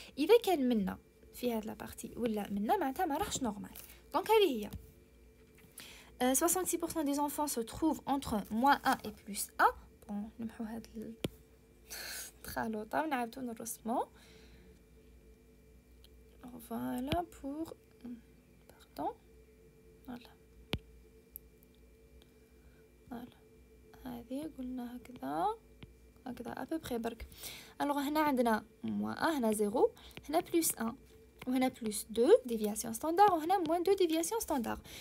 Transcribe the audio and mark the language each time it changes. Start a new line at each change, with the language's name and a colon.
Arabic: اذا كان منا في هذه لا بارتي ولا منا معناتها ما راحش نورمال. دونك هذه هي
French: 66% des enfants se trouvent entre -1 et +1.
Arabic: نمحو هاد الخلوطه ونعاودو نرسمو.
French: voilà pour pardon voilà
Arabic: هذه قلنا هكذا
French: à peu près
Arabic: برك.
French: alors
Arabic: هنا عندنا -1 هنا 0 هنا +1 وهنا +2 déviation standard وهنا -2 déviation standard.